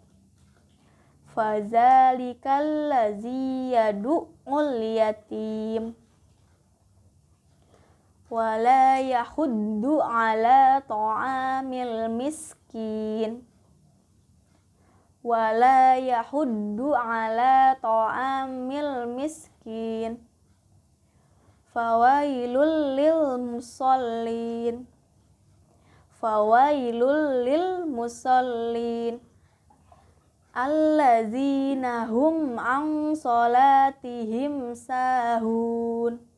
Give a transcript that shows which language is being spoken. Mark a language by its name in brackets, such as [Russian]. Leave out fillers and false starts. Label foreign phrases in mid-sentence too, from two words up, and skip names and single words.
[Arabic] فذلك الذي يدع اليتيم ولا يحض على طعام المسكين. ولا يحض على طعام المسكين. فويل للمصلين. فويل للمصلين الذين هم عن صلاتهم ساهون.